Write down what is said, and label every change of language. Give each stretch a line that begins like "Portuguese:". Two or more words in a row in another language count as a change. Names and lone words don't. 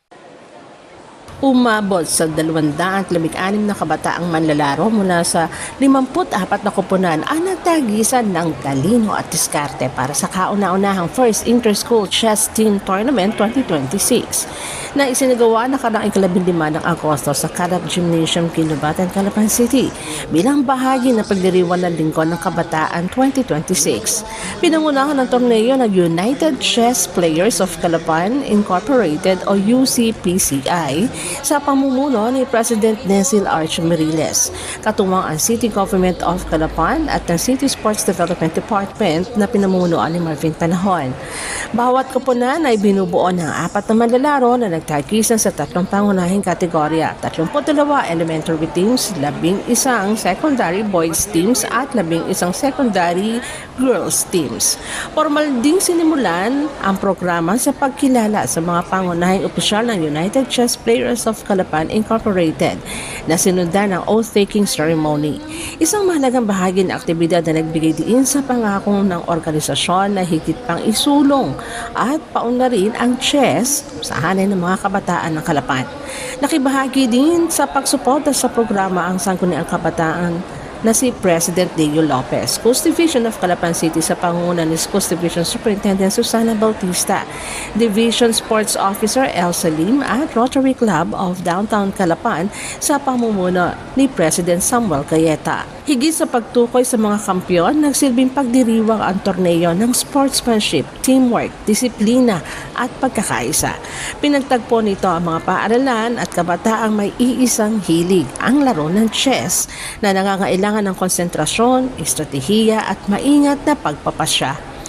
Filipino: Umabot sa 216 na kabataang manlalaro mula sa 54 na kupunan ang nagtagisan ng talino at diskarte para sa kauna-unahang First Inter-School Chess Team Tournament 2026 na isinagawa nakaraang 15 ng Agosto sa Calab Gymnasium, Ginobatan, Calapan City bilang bahagi ng pagdiriwang ng Linggo ng Kabataan 2026. Pinangunahan ng torneo ng United Chess Players of Calapan Incorporated o UCPCI sa pamumuno ni President Nesil Arch Meriles, katuwang ang City Government of Calapan at ng City Sports Development Department na pinamunuan ni Marvin Panahon. Bawat kupunan ay binubuo ng 4 na manlalaro na nagtagisan sa 3 pangunahing kategorya, 32
English: elementary teams, 11 secondary boys teams
Filipino: at
English: 11 secondary girls teams.
Filipino: Formal ding sinimulan ang programa sa pagkilala sa mga pangunahing opisyal ng United Chess Players of Calapan Incorporated na sinundan ng
English: oath-taking ceremony.
Filipino: Isang mahalagang bahagi ng aktibidad na nagbigay diin sa pangako ng organisasyon na higit pang isulong at paunlarin ang chess sa hanay ng mga kabataan ng Calapan. Nakibahagi din sa pagsuporta sa programa ang Sangguniang Kabataan na si President Leo Lopez, Coast Division of Calapan City sa pangunguna ni Coast Division Superintendent Susana Bautista, Division Sports Officer El Salim at Rotary Club of Downtown Calapan sa pamumuno ni President Samuel Cayeta. Higit sa pagtukoy sa mga kampiyon, nagsilbing pagdiriwang ang torneo ng
English: sportsmanship, teamwork,
Filipino: disiplina at pagkakaisa. Pinagtagpo nito ang mga paaralan at kabataang may iisang hilig, ang laro ng chess na nangangailangan ng konsentrasyon, estratehiya at maingat na pagpapasya.